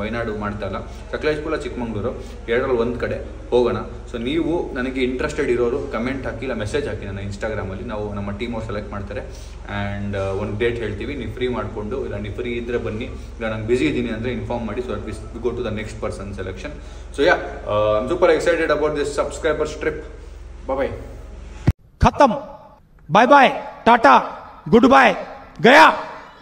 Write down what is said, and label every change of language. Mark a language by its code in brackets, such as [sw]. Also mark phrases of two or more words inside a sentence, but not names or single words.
[kn] ವಯನಾಡು ಮಾಡ್ತಾ ಇಲ್ಲ, ಸಕಲೇಶ್ಪುರ ಚಿಕ್ಕಮಂಗ್ಳೂರು ಎರಡರಲ್ಲಿ ಒಂದು ಕಡೆ ಹೋಗೋಣ. ಸೊ ನೀವು ನನಗೆ ಇಂಟ್ರೆಸ್ಟೆಡ್ ಇರೋರು ಕಮೆಂಟ್ ಹಾಕಿ ಇಲ್ಲ ಮೆಸೇಜ್ ಹಾಕಿ ನನ್ನ ಇನ್ಸ್ಟಾಗ್ರಾಮಲ್ಲಿ. ನಾವು ನಮ್ಮ ಟೀಮ್ ಅವ್ರು ಸೆಲೆಕ್ಟ್ ಮಾಡ್ತಾರೆ ಆ್ಯಂಡ್ ಒಂದು ಡೇಟ್ ಹೇಳ್ತೀವಿ. ನೀವು ಫ್ರೀ ಮಾಡಿಕೊಂಡು, ಇಲ್ಲ ನೀವು ಫ್ರೀ ಇದ್ದರೆ ಬನ್ನಿ, ಇಲ್ಲ ನಾನು ಬಿಸಿ ಇದ್ದೀನಿ ಅಂದರೆ ಇನ್ಫಾರ್ಮ್ ಮಾಡಿ. [en] So that we go to the next person selection. So ya I am super excited about this subscribers trip. बाय [hi] खत्म, [en] bye bye, tata, good bye, [hi] गया.